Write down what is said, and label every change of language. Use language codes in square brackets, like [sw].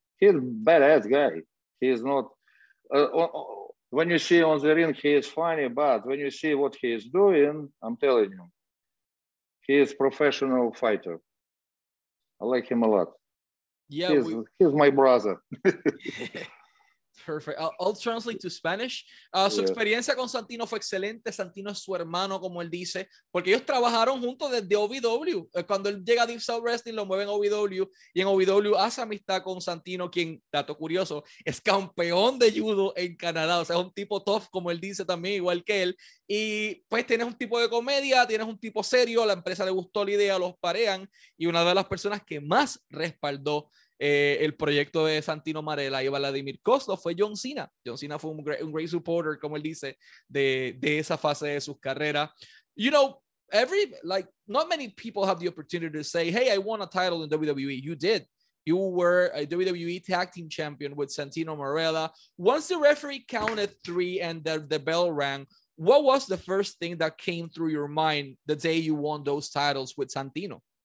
[en] He's a badass guy. He is not, when you see on the ring, he is funny, but when you see what he is doing, I'm telling you, he is a professional fighter. I like him a lot. Yeah, he's my brother. Perfect. I'll translate to Spanish. [es] Su experiencia con Santino fue excelente. Santino es su hermano, como él dice, porque ellos trabajaron juntos desde OVW. Cuando él llega a Deep South Wrestling, lo mueven a OVW, y en OVW hace amistad con Santino, quien, dato curioso, es campeón de judo en Canadá. O sea, es un tipo tough, como él dice también, igual que él. Y pues tienes un tipo de comedia, tienes un tipo serio, la empresa le gustó la idea, los parean, y una de las personas que más respaldó el proyecto de Santino Marella y Vladimir Kozlov fue John Cena. John Cena fue un [en] great supporter, [es] como él dice, de esa fase de sus carreras. [en] You know, not many people have the opportunity to say, hey, I won a title in WWE. You did. You were a WWE Tag Team Champion with Santino Marella. Once the referee counted 3 and the bell rang, what was the first thing that came through your mind the day you won those titles with Santino?